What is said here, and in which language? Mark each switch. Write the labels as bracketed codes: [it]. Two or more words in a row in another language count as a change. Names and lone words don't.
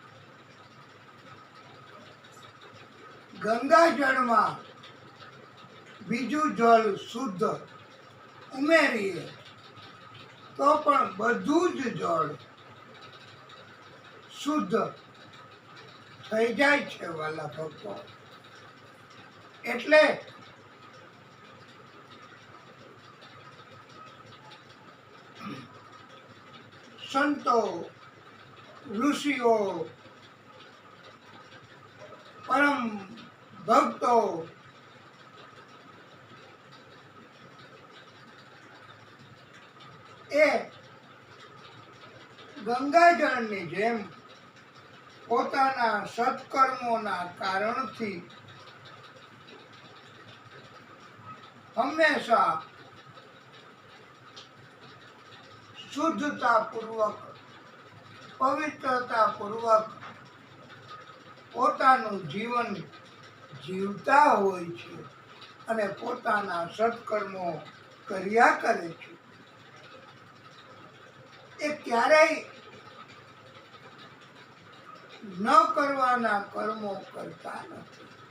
[gu] ગંગાજળ માં બીજું જળ શુદ્ધ ઉમેરીએ તો પણ બધું જ જળ શુદ્ધ થઈ જાય છે વ્હાલા ભક્તો। એટલે સંતો ઋષિઓ પરમ ભક્તો એ ગંગાજળની જેમ પોતાના સત્કર્મોના કારણથી હંમેશા શુદ્ધતા પૂર્વક પવિત્રતા પૂર્વક પોતાનું જીવન જીવતા હોય છે અને પોતાના સત્કર્મો કર્યા કરે છે, એ ક્યારેય ન કરવાના કર્મો કરતા નથી.